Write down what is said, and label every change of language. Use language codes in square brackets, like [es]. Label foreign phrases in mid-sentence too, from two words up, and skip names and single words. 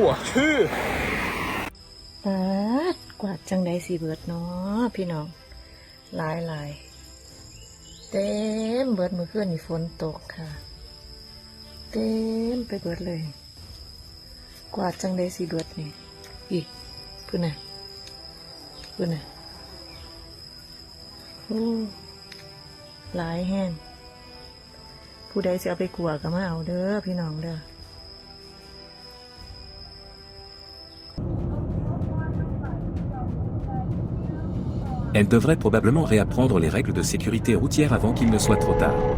[tts] กวาดจังใดสิเบิดเนาะพี่น้องหลายเต็มเบิดมื้อคืนนี่ฝนตกค่ะเต็มไปเบิดเลยกวาดจังใดสิเบิดนี่อีพุ่นน่ะหลายแห้งผู้ใดจะเอาไปกวาดก็มาเอาเด้อพี่น้องเด้อ [fr] Elle devrait probablement réapprendre les règles de sécurité routière avant qu'il ne soit trop tard.